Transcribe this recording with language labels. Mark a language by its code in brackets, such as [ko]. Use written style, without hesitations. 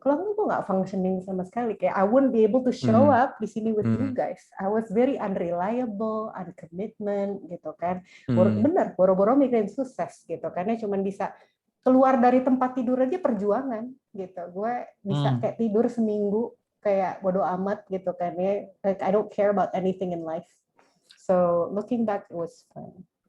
[en] Kalau gue nggak functioning sama sekali, kayak I wouldn't be able to show up di sini with you guys. I was very unreliable, uncommitment gitu kan. [id] Bener, boro-boro mikirin sukses gitu. Karena cuma bisa keluar dari tempat tidur aja perjuangan gitu. Gue bisa kayak tidur seminggu kayak bodo amat gitu kan ya. [en] Like I don't care about anything in life. So looking back it was fun.